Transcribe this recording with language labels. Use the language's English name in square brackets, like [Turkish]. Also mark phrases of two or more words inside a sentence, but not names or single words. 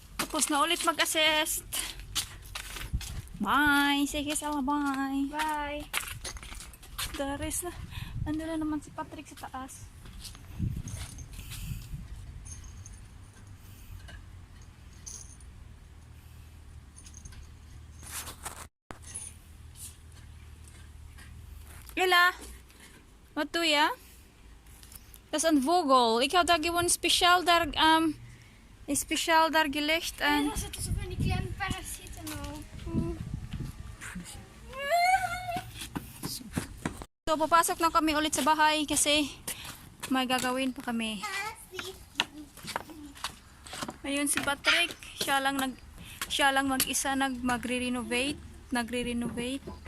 [Filipino] Tapos na ulit mag-assist. Bye. Sige, Sala, bye. Bye. Daris na. Ando na naman si Patrick sa taas. Ila. [Dutch] Wat doe je? Dat is een vogel. Ik had daar gewoon speciaal daar, speciaal daar gelegd. En En dan zitten ze van die kleine parasieten op. [Filipino] so, papasok na kami ulit sa bahay kasi may gagawin pa kami. Ayun si Patrick, siya lang mag-isa nagre-renovate.